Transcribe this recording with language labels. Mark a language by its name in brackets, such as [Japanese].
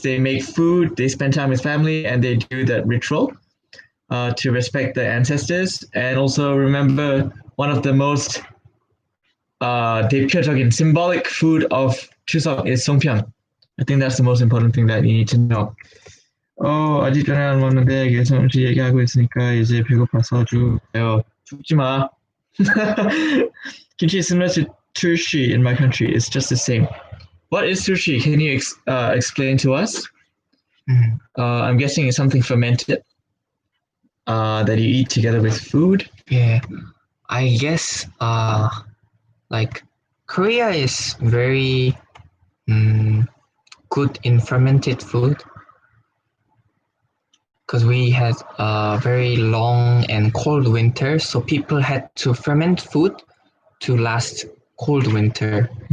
[English] They make food, they spend time with family, and they do that ritual to respect the ancestors. And also remember, one of the most [Korean] 대표적인 [English] symbolic food of Chuseok is songpyeon. I think that's the most important thing that you need to know. [Korean] 아직 전에 안 먹는데 계속 음식 얘기하고 있으니까 이제 배고파서 죽어요. 죽지 마. [English] Kimchi is similar to sushi in my country. It's just the same. What is sushi? Can you explain to us? I'm guessing it's something fermented that you eat together with food. Yeah, I guess like Korea is very good in fermented food because we had a very long and cold winter, so people had to ferment food to last cold winter.